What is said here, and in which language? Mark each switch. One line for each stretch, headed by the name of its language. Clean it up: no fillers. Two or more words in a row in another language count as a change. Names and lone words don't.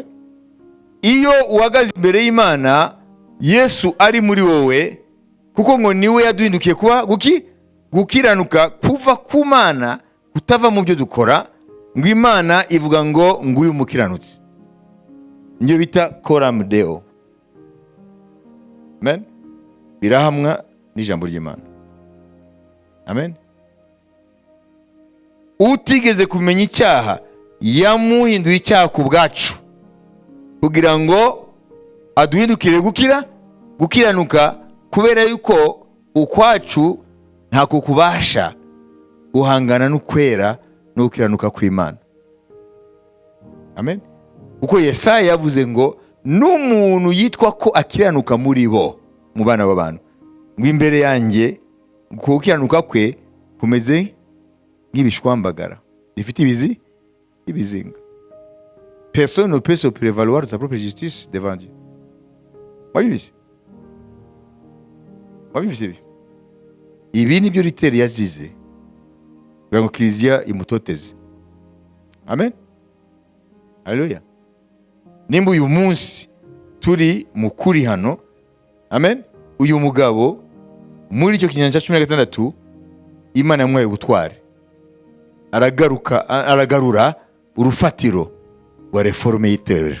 Kinyarwanda: Iyo uhagaze imbere y'Imana, Yesu ari muri wowe, kuko ngo niwe yaduhindukiye kuba gukiranuka kuva ku Mana, kutava mu byo dukora, ngo Imana ivuga ngo nguyu umukiranutsi. Nibyo bita
Latin: coram Deo.
Kinyarwanda: Amen. Birahamwa n'ijambo ry'Imana. Amen. Utigeze kumenya icyaha yamuhinduye icyaha ku bwacu, kugira ngo aduhindukire gukiranuka, kubera yuko ukwacu ntako kubasha guhangana n'ukwera no gukiranuka kw'Imana. Amen. Kuko Yesaya yavuze ngo n'umuntu yitwa ko akiranuka muri bo, mu bana b'abantu, ngo imbere yanjye gukiranuka kwe kumeze nk'ibishwambagara bifite ibizinga.
French: Personne ne peut se prévaloir de sa propre justice devant Dieu.
Kinyarwanda: Wabizi? Ibi nibyo Luther yazize kugira ngo Kiliziya imutoteze. Amen. Haleluya. Nimba uyu munsi turi mukuri hano, amen, uyu mugabo muri icyo kinyanja 16 Imana yamuhaye ubutware, aragarura urufatiro rwa reforme y'itorero.